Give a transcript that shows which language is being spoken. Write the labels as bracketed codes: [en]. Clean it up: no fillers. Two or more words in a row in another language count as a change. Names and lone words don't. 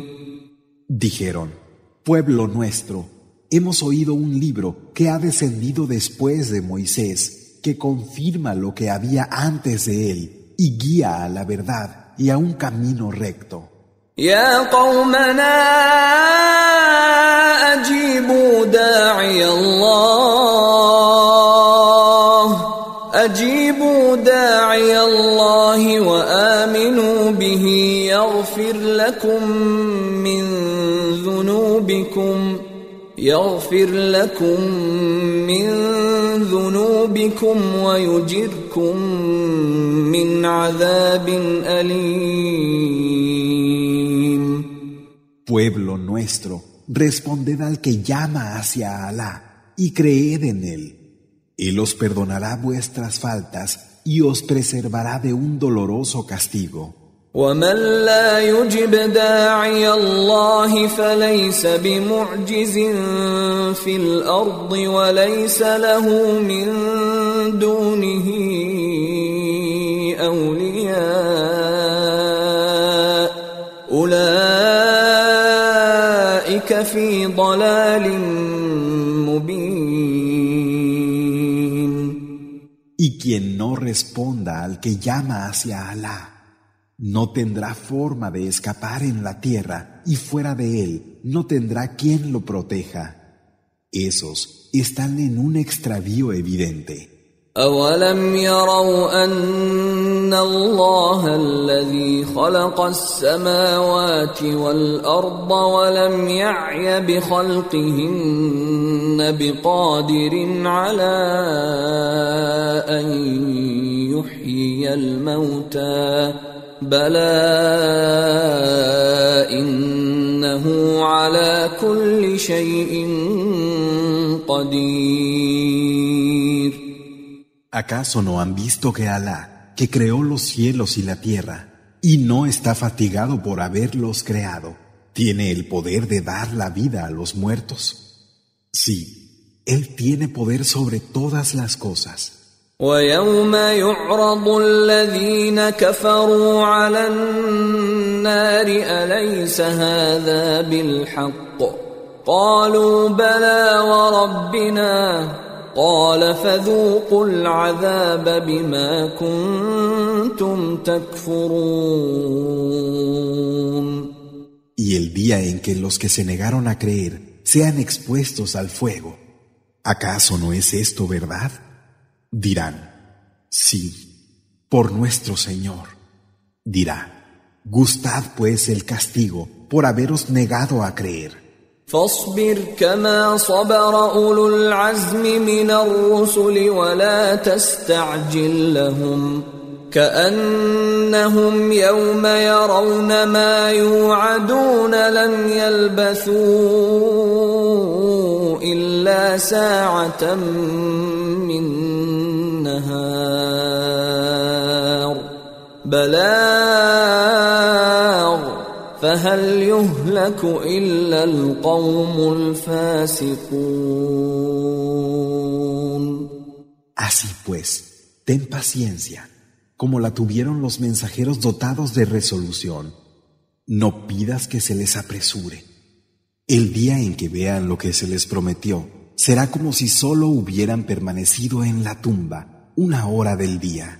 [es] Dijeron, pueblo nuestro, hemos oído un libro que ha descendido después de Moisés, que confirma lo que había antes de él y guía a la verdad y a un camino recto. [ar] يا قومنا أجيبوا داعي الله وآمنوا به يغفر لكم من ذنوبكم ويجركم من عذاب أليم. [es] Pueblo nuestro, responded al que llama hacia Alá y creed en él. Él os perdonará vuestras faltas y os preservará de un doloroso castigo. [ar] ومن لا يجب داعي الله فليس بمعجز في الأرض وليس له من دونه أولياء أولئك في ضلال مبين. [es] Y quien no responda al que llama hacia Alá no tendrá forma de escapar en la tierra y fuera de él no tendrá quien lo proteja. Esos están en un extravío evidente. [ar] أَوَلَمْ يَرَوْا أَنَّ اللَّهَ الَّذِي خَلَقَ السَّمَاوَاتِ وَالْأَرْضَ وَلَمْ يَعْيَ بِخَلْقِهِنَّ بِقَادِرٍ عَلَىٰ أَن يُحْيِيَ الْمَوْتَىٰ بَلَىٰ إِنَّهُ عَلَىٰ كُلِّ شَيْءٍ قَدِيرٌ. [es] ¿Acaso no han visto que Alá, que creó los cielos y la tierra, y no está fatigado por haberlos creado, tiene el poder de dar la vida a los muertos? Sí, Él tiene poder sobre todas las cosas. [ar] وَيَوْمَ يُعْرَضُ الَّذِينَ كَفَرُوا عَلَى النَّارِ أَلَيْسَ هَذَا بِالْحَقِّ قَالُوا بَلَى وَرَبِّنَا قال فذوقوا العذاب بما كنتم تكفرون. [es] Y el día en que los que se negaron a creer sean expuestos al fuego, ¿acaso no es esto verdad? Dirán, sí, por nuestro Señor. Dirá, gustad pues el castigo por haberos negado a creer. [ar] فاصبر كما صبر أولو العزم من الرسل ولا تستعجل لهم كأنهم يوم يرون ما يوعدون لم يلبثوا إلا ساعة من نهار بلاغ فهل يهلك إلا القوم الفاسقون. [es] Así pues, ten paciencia, como la tuvieron los mensajeros dotados de resolución. No pidas que se les apresure. El día en que vean lo que se les prometió, será como si solo hubieran permanecido en la tumba 1 hora del día.